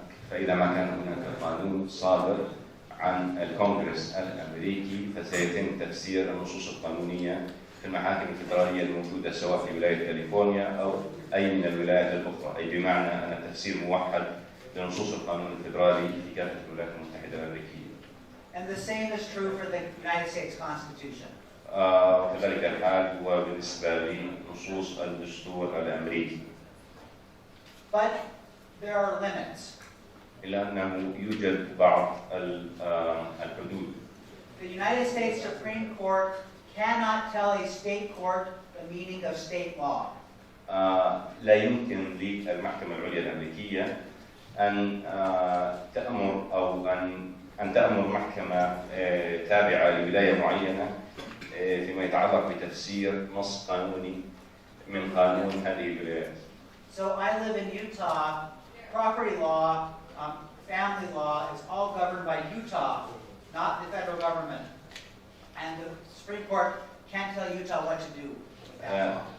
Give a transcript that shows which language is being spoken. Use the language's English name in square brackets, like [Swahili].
[Arabic] فإذا ما كان هناك قانون صادر عن الكونغرس الأمريكي فسيتم تفسير النصوص القانونية في المحاكم الفدرالية الموجودة سواء في ولاية كاليفورنيا أو أي من الولايات الأخرى، أي بمعنى أن التفسير موحد لنصوص القانون الفدرالي في كافة الولايات المتحدة الأمريكية. [English] And the same is true for the United States Constitution. [Arabic] وكذلك الحال هو بالنسبة لنصوص الدستور الأمريكي. [English] but there are limits. [Arabic] إلا أنه يوجد بعض الحدود. [English] The United States Supreme Court cannot tell a state court the meaning of state law. [Arabic] لا يمكن للمحكمة العليا الأمريكية أن تأمر أو أن تأمر محكمة تابعة لولاية معينة فيما يتعلق بتفسير نص قانوني من قانون هذه الولايات. [English] So I live in Utah. Property law, family law is all governed by Utah, not the federal government. And the Supreme Court can't tell Utah what to do with that law.